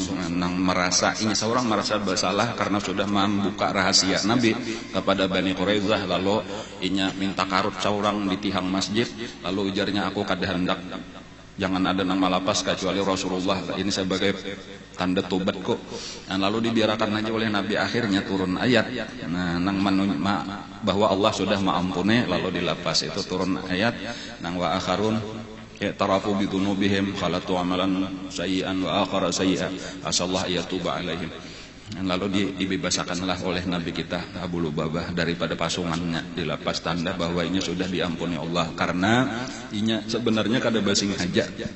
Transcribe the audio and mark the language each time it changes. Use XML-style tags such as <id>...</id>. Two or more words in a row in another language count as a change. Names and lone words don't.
<bjn>nang merasa ini seorang merasa bersalah karena sudah membuka rahasia Nabi kepada Bani Quraidah, lalu inya minta karut seorang di tihang masjid, lalu ujarnya, aku kada hendak jangan ada nang malapas kecuali Rasulullah, ini sebagai tanda tobatku. Lalu dibiarkan aja oleh Nabi, akhirnya turun ayat nang bahwa Allah sudah mengampuni, lalu dilapas. Itu turun ayat nang</bjn> <ar>وآخرون اعترفوا بذنوبهم خلطوا عملا سيئا وآخر سيئا عسى الله يتوب عليهم.</ar> <bjn>Lalu dibebaskanlah oleh Nabi kita Abu Lubabah daripada pasungannya, dilepas tanda bahwa ini sudah diampuni Allah, karena inya sebenarnya kada basing aja membuka rahasia Nabi. Itu kisah naung tadahulu.</bjn>